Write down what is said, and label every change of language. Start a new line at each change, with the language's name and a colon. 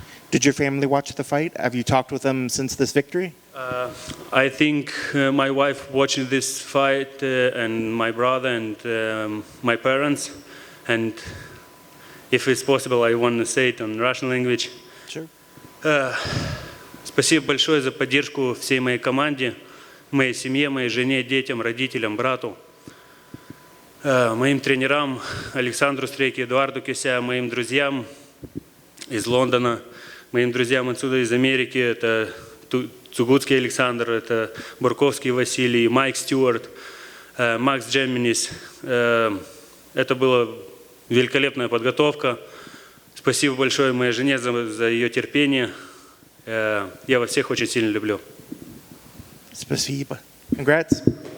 English: Did your family watch the fight? Have you talked with them since this victory? I think my wife watched this fight, and my brother and my parents, and if it's possible I want to say it in Russian language. Sure.
Russian: Спасибо большое за поддержку всей моей команде, моей семье, моей жене, детям, родителям, брату, моим тренерам Александру Стрейке, Эдуарду Кися, моим друзьям из Лондона, моим друзьям отсюда из Америки. Это Цугутский Александр, это Бурковский Василий, Майк Стюарт, Макс Джеминис. Это была великолепная подготовка. Спасибо большое моей жене за ее терпение. Я вас всех очень сильно люблю. Спасибо.
English: Congrats.